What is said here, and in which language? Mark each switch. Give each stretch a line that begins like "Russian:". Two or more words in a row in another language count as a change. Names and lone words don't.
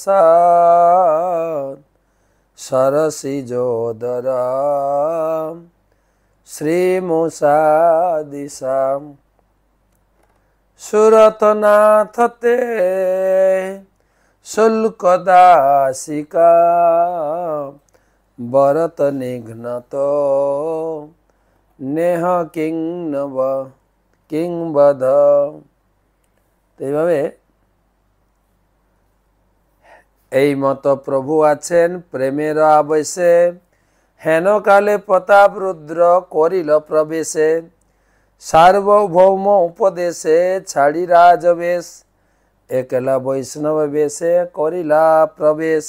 Sanskrit: সরসিজোদর শ্রীমুষাদিশাম সুরতনাথ তে শুল্কদাসিকা বরত নিঘ্নত নেহ কিংবদ।
Bangla: এইভাবে এই মত প্রভু আছেন প্রেমের আবেশে, হেন কালে প্রতাপ রুদ্র করিল প্রবেশে, সার্বভৌম উপদেশে ছাড়ি রাজবেশ, একলা বৈষ্ণব বেশে করিলা প্রবেশ।